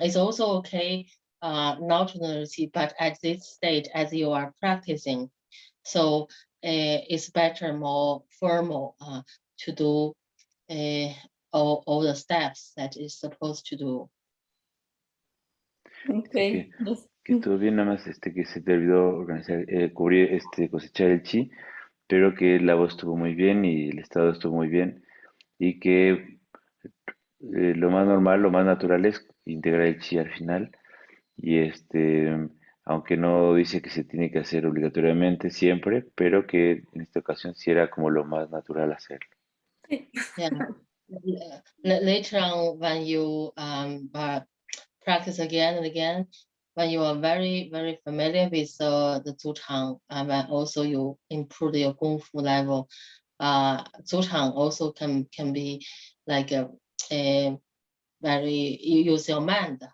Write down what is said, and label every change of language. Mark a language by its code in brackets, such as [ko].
[en] It's also okay not to nourish tea, but at this stage, as you are practicing, so it's better, more formal to do all the steps that is supposed to do. Okay. [es] Que estuvo bien, nada más que se te olvidó organizar, cubrir, cosechar el chi, pero que la voz estuvo muy bien y el estado estuvo muy bien y que lo más normal, lo más natural es integrar el chi al final y aunque no dice que se tiene que hacer obligatoriamente siempre, pero que en esta ocasión sí era como lo más natural hacerlo. [en] Yeah. Later on, when you practice again and again, when you are very, very familiar with the Zuchang, and when also you improve your Kung Fu level, Zuchang also can be like a very, you use your mind.